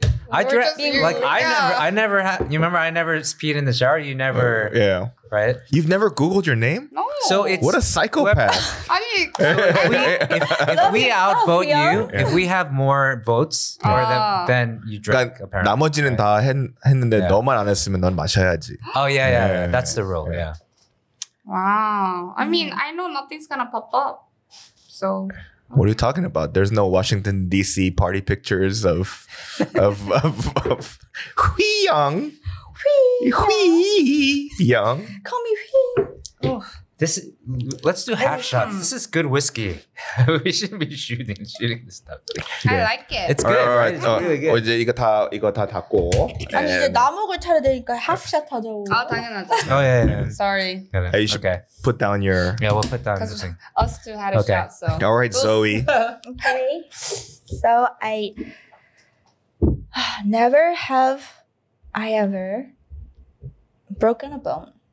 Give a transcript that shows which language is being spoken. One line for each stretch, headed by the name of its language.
English: I drank I never had. You remember I never peed in the shower. You never. Right. You've never Googled your name? No. So it's what a psychopath. if we outvote you, if we have more votes, then you drink. Apparently.
Korean: 나머지는 다 했는데 너만 안 했으면 넌 마셔야지.
English: Oh yeah. That's the rule. Yeah. Wow. I mean, I know nothing's gonna pop up. So. What are you talking about? There's no Washington D.C. party pictures of Hwi Young. Hwi Young. Call me Hwi. Oh. Let's do half shots. This is good whiskey. We shouldn't be shooting this stuff. I like it. It's good. Right? It's really good.
Korean: 이제 이거 다 닫고. 아니 이제 나목을 차려야 되니까 하프샷 하자고. 당연하죠.
English: Oh yeah. Sorry. You should put down your. Yeah, we'll put down this thing. Us two had a shot, so. All right, Zoey. Okay. So Never have I ever broken a bone.